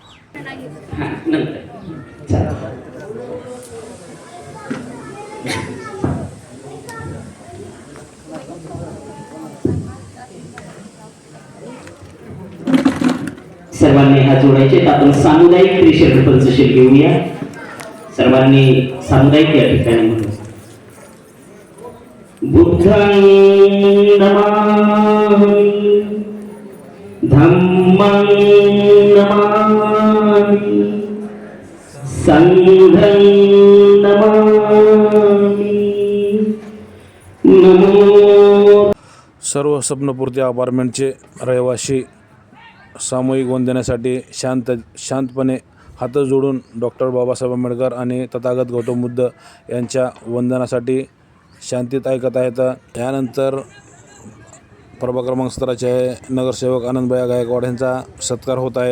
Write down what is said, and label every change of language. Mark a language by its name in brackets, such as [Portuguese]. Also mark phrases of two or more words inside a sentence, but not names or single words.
[Marathi] सर्वांनी हात जोडायचे. आपण सामुदायिक प्रेशर पंचशील घेऊया. सर्वांनी सामुदायिक या ठिकाणी म्हणू. [Pali] बुद्धं नमामि, धम्मं नमामि, संघं नमामि. [Marathi] नमो. सर्व स्वप्नपूर्ती अपार्टमेंटचे रहिवासी सामूहिक वंदनेसाठी शांतपणे हात जोडून डॉक्टर बाबासाहेब आंबेडकर आणि तथागत गौतम बुद्ध यांच्या वंदनासाठी शांतीत ऐकत आहेत. त्यानंतर प्रभाग क्रमांक 17चे नगरसेवक आनंदभैया गायकवाड यांचा सत्कार होत आहे.